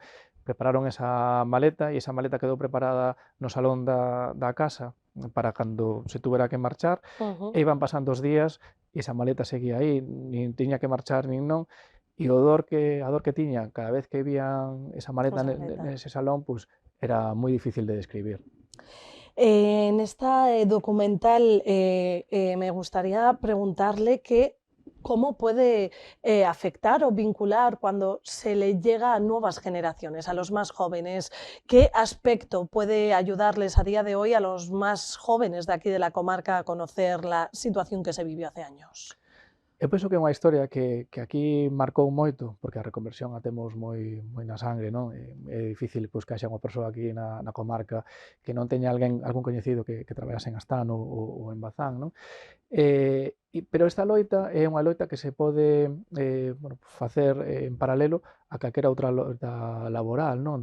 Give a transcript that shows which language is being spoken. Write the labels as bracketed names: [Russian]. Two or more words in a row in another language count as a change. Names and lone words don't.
[Galician] Prepararon esa maleta e esa maleta quedou preparada no salón da casa para cando se tuvera que marchar, e iban pasando os días e esa maleta seguía aí, nin tiña que marchar nin non, e a dor que tiñan cada vez que vían esa maleta Esa maleta. nese salón, pois era moi difícil de describir. [Spanish] En esta documental me gustaría preguntarle cómo puede afectar o vincular cuando se le llega a nuevas generaciones, a los más jóvenes. ¿Qué aspecto puede ayudarles a día de hoy a los más jóvenes de aquí de la comarca a conocer la situación que se vivió hace años? [Galician] Eu penso que é unha historia que aquí marcou moito, porque a reconversión a temos moi na sangre, non? É difícil pois, que haxa unha persoa aquí na comarca que non teña algún coñecido que traballase en Astano ou en Bazán, non? Pero esta loita é unha loita que se pode bueno, facer en paralelo a calquera outra loita laboral, non?